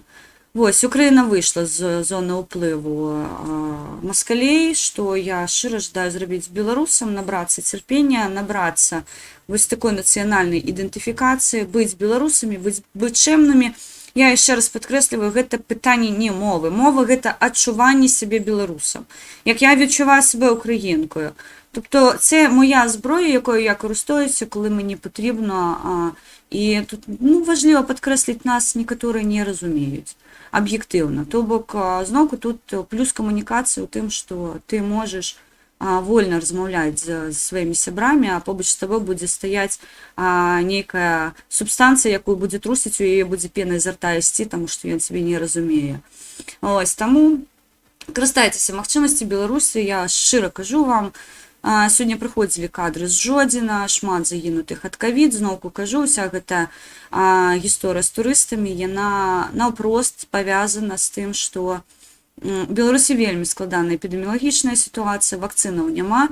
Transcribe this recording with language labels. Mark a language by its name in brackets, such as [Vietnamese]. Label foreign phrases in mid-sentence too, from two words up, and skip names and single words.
[Belarusian] Вось, Украіна выйшла з зоны ўплыву маскалей, што я шчыра жадаю зрабіць беларусам, набрацца цярпення, набрацца вось такой нацыянальнай ідэнтыфікацыі, быць беларусамі, быць чэмнымі. Я яшчэ раз падкрэсліваю, гэта пытанне не мовы. Мова – гэта адчуванне сябе беларусам. [Ukrainian] Як я відчуваю себе українкою. Тобто це моя зброя, якою я користуюся, коли мені потрібно. І тут важливо підкреслити, нас некоторі не розуміють об'єктивно. [Belarusian] То бок, [Ukrainian] знову тут плюс комунікація у тим, що ти можеш [Belarusian] вольно размаўляць з сваімі сябрамі, а побач з табой будзе стаяць нейкая субстанцыя, якую будзе трусіць, у яе будзе пена [Russian] изо рта [Belarusian] ісці, таму што ён цябе не разумее. Ось, таму карыстайцеся магчымасці Беларусі, я шчыра кажу вам. Сёння прыходзілі кадры з Жодзіна, шмат загінутых ад ковід, зноўку кажу, уся гэта гісторыя з турыстамі, яна наўпрост павязана з тым, што Беларусі вельмі складаная эпідэміялагічная сітуацыя, вакцынаў няма.